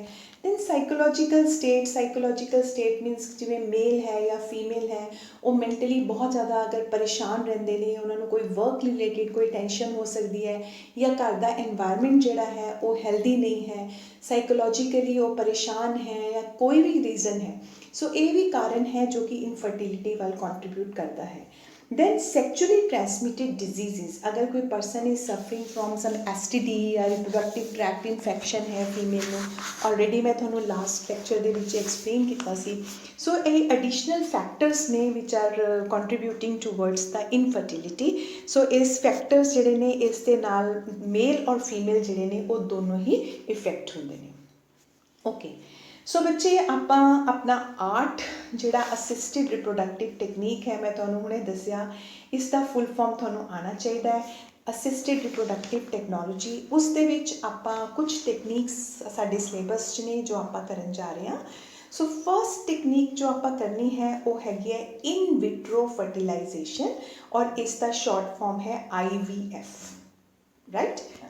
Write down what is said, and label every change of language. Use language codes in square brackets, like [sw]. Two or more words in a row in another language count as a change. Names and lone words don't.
[en] then psychological state means [pa] ਜਿਵੇਂ ਮੇਲ ਹੈ ਜਾਂ ਫੀਮੇਲ ਹੈ ਉਹ ਮੈਂਟਲੀ ਬਹੁਤ ਜ਼ਿਆਦਾ ਅਗਰ ਪਰੇਸ਼ਾਨ ਰਹਿੰਦੇ ਨੇ, ਉਹਨਾਂ ਨੂੰ ਕੋਈ [en] work related [pa] ਕੋਈ ਟੈਨਸ਼ਨ ਹੋ ਸਕਦੀ ਹੈ ਜਾਂ ਘਰ ਦਾ ਐਨਵਾਇਰਮੈਂਟ ਜਿਹੜਾ ਹੈ ਉਹ ਹੈਲਦੀ ਨਹੀਂ ਹੈ, ਸਾਈਕੋਲੋਜੀਕਲੀ ਉਹ ਪਰੇਸ਼ਾਨ ਹੈ ਜਾਂ ਕੋਈ ਵੀ ਰੀਜ਼ਨ ਹੈ। ਸੋ ਇਹ ਵੀ ਕਾਰਨ ਹੈ ਜੋ ਕਿ ਇਨਫਰਟੀਲਿਟੀ ਵੱਲ ਕੰਟਰੀਬਿਊਟ ਕਰਦਾ ਹੈ। [en] Then sexually transmitted diseases, [hi] अगर कोई [en] person is suffering from some STD या reproductive tract infection है female ਨੂੰ, already [pa] ਮੈਂ ਤੁਹਾਨੂੰ [en] last lecture [pa] ਦੇ ਵਿੱਚ [en] explain [pa] ਕੀਤਾ ਸੀ। [en] So ਇਹ additional factors ਨੇ which are contributing towards the infertility। [pa] So ਇਸ factors ਜਿਹੜੇ ਨੇ ਇਸ ਦੇ ਨਾਲ male और female ਜਿਹੜੇ ਨੇ ਉਹ ਦੋਨੋਂ ਹੀ effect ਹੁੰਦੇ ਨੇ। Okay, ਸੋ ਬੱਚੇ ਆਪਾਂ [hi] अपना आर्ट [pa] ਜਿਹੜਾ [en] assisted reproductive technique [pa] ਹੈ ਮੈਂ ਤੁਹਾਨੂੰ ਹੁਣੇ ਦੱਸਿਆ, ਇਸ ਦਾ [en] full form [pa] ਤੁਹਾਨੂੰ ਆਉਣਾ ਚਾਹੀਦਾ ਹੈ [en] assisted reproductive technology. [pa] ਉਸ ਦੇ ਵਿੱਚ ਆਪਾਂ ਕੁਝ ਟੈਕਨੀਕਸ ਸਾਡੇ ਸਿਲੇਬਸ 'ਚ ਨੇ ਜੋ ਆਪਾਂ ਕਰਨ ਜਾ ਰਹੇ ਹਾਂ। [en] so first technique [pa] ਜੋ ਆਪਾਂ ਕਰਨੀ ਹੈ ਉਹ ਹੈਗੀ ਹੈ [en] in vitro fertilization, [pa] ਔਰ ਇਸ ਦਾ [en] short form [pa] ਹੈ IVF, ਰਾਈਟ।